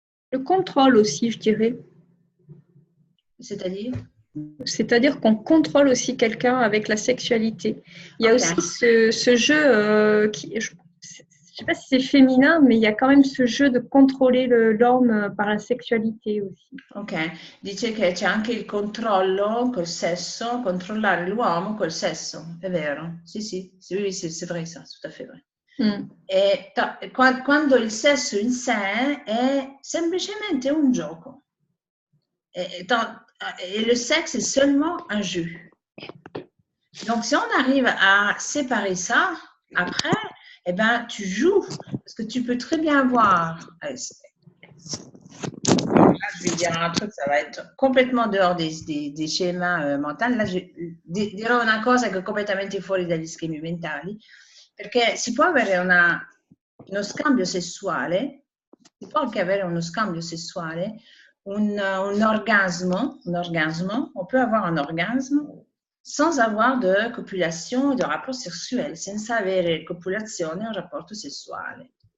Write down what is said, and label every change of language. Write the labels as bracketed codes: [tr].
[fr] Le contrôle aussi, je dirais. C'est-à-dire? C'est-à-dire qu'on contrôle aussi quelqu'un avec la sexualité. Il y a aussi ce jeu qui, je ne sais pas si c'est féminin, mais il y a quand même ce jeu de contrôler l'homme par la sexualité aussi. [it] Ok, dice che c'è anche il controllo col sesso, controllare l'uomo col sesso, è vero? [fr] Sì, c'est vrai ça, tout à fait vrai. [it] E quando il sesso in sé è semplicemente un gioco. [fr] Et le sexe est seulement un jeu. Donc, si on arrive à séparer ça, après, eh ben, tu joues. Parce que tu peux très bien voir. Là, je vais dire un truc, ça va être complètement dehors des schémas mentali. [it] Là, dirò una cosa che è completamente fuori dagli schemi mentali, perché si può avere uno scambio sessuale, si può anche avere uno scambio sessuale, [fr] un orgasme, on peut avoir un orgasme sans avoir de copulation, de rapport sessuel, [it] senza avere copulazione o rapporto sessuale.